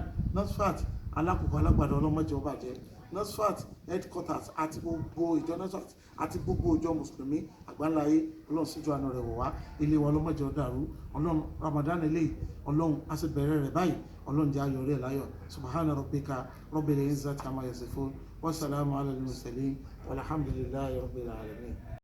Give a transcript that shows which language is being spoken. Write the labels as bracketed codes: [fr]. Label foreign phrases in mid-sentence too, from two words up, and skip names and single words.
[yo] Nasfat alákòókò alágbàdo ọlọ́mọdé ọba jẹ́ Nasfat headquarters àti gbogbo ìjọ Nasfat àti gbogbo ìjọ mùsùlùmí àgbáńláyé. Ọlọ́run síjú àánú rẹ̀ wọ̀ wá, ilé wa ọlọ́mọdé ọ̀dàrú. Ọlọ́run Ramadan eléyìí Ọlọ́run á sì bẹ̀rẹ̀ rẹ̀ báyìí. Ọlọ́run jẹ́ ayọ̀ rẹ̀ láyọ̀. [ar] سبحان ربك رب العزة عما يصفون وسلام على المرسلين والحمد لله رب العالمين.